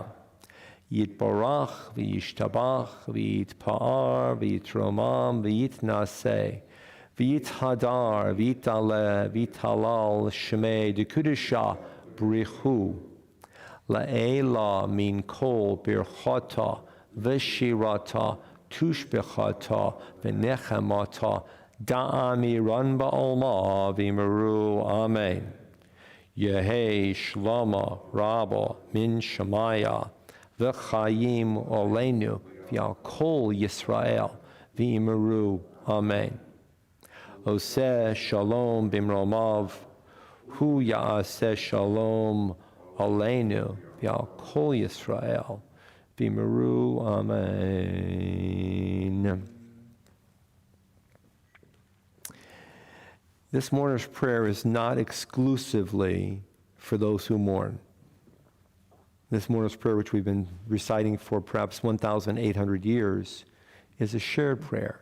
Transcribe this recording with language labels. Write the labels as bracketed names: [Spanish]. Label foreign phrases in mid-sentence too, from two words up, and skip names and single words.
[Aramaic] יתברך וישתבח ויתפאר ויתרומם ויתנשא ויתהדר ויתעלה ויתהלל שמיה דקודשא בריך הוא לעלא מן כל ברכתא ושירתא תשבחתא ונחמתא דאמי רן בעלמא ואמרו. אמן. יהא שלמא רבא מן שמיא וחיים עלינו ועל כל ישראל ואמרו. Amen. [Hebrew] עושה שלום במרומיו הוא יעשה שלום עלינו ועל כל ישראל ואמרו. Amen. [English] This mourner's prayer is not exclusively for those who mourn. This mourner's prayer, which we've been reciting for perhaps 1,800 years, is a shared prayer.